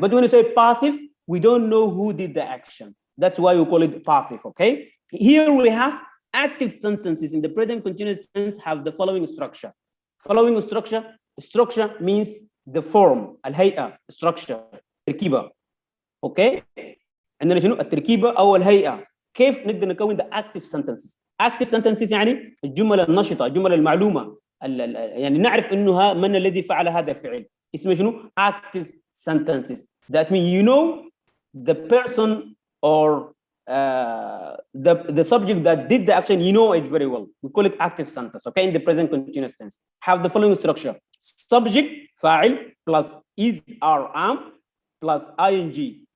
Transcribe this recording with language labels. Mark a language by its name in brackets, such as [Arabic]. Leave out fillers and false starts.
[English] But when we say passive, we don't know who did the action. That's why we call it passive. Okay. Here we have active sentences in the present continuous tense have the following structure. Following structure. Structure means the form. الهيئة structure. [Arabic] تركيبة. اوكي عندنا شنو التركيبه او الهيئه كيف نقدر نكون the active sentences. Active sentences يعني الجمل النشطه الجمل المعلومه يعني نعرف انه من الذي فعل هذا الفعل اسمه شنو active sentences. [English] That means the person or the subject that did the action, you know it very well. We call it active sentence, okay, in the present continuous tense. Have the following structure: subject, فاعل, plus is, are, am, plus ing.